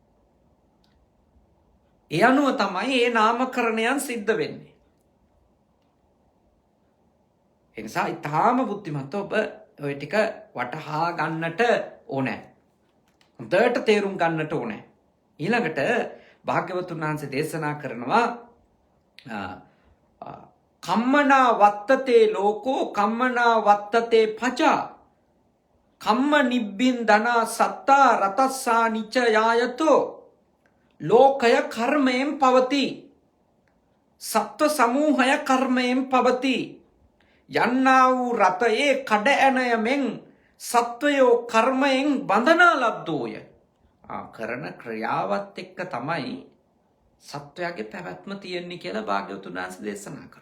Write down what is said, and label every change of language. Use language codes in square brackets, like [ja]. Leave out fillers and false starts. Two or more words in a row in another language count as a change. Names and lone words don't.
[si] ඒ අනුව තමයි ඒ නාමකරණයන් සිද්ධ වෙන්නේ. ඒ නිසා ඊටාම බුද්ධිමත් ඔබ ඔය ටික වටහා ගන්නට ඕනේ. හොඳට තේරුම් ගන්නට ඕනේ. ඊළඟට භාග්‍යවතුන් වහන්සේ දේශනා කරනවා [pi] කම්මනා වත්තතේ ලෝකෝ කම්මනා වත්තතේ පචා කම්ම නිබ්බින් ධනා සත්තා රතස්සා නිච යායතෝ [si] ලෝකය කර්මයෙන් පවති. සත්ව සමූහය කර්මයෙන් පවති. යන්නා වූ රතයේ කඩ ඇනයමෙන් සත්වයෝ කර්මයෙන් බඳනා ලද්දෝය. කරන ක්‍රියාවත් එක්ක තමයි සත්වයාගේ පැවැත්ම තියෙන්නේ කියලා භාග්‍යවතුන් වහන්සේ දේශනා කරනවා.